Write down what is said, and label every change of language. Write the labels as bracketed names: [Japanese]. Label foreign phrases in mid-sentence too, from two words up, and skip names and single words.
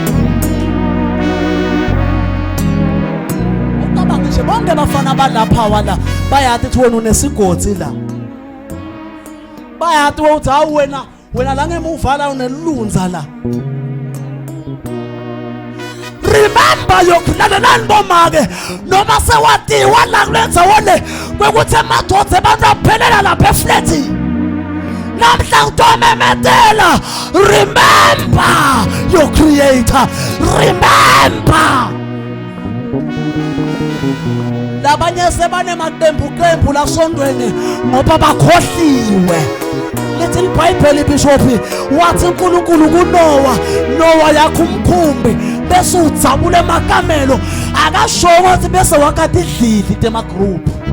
[Swati] Ucabanga nje bonke bafana balapha wala bayathi ukuthi wena unesigodi la. Bayathi ukuthi hawu wena la ngemuva la unelunza la. Remember yokulalelani bomake noma sewatiwa la kulenza wole kwekuthi emadoda abantu aphelela lapha efleti. Namhla utomemethela. [English] Remember your creator. Remember. [Swati] Labanye sebane maqembu la sondweni ngoba bakhohliwe. Little Bible Bishop wathi uNkulunkulu kuNowa yakho umkhumbi bese udzabule emakamelo akasho ukuthi bese wakati idlili tema group.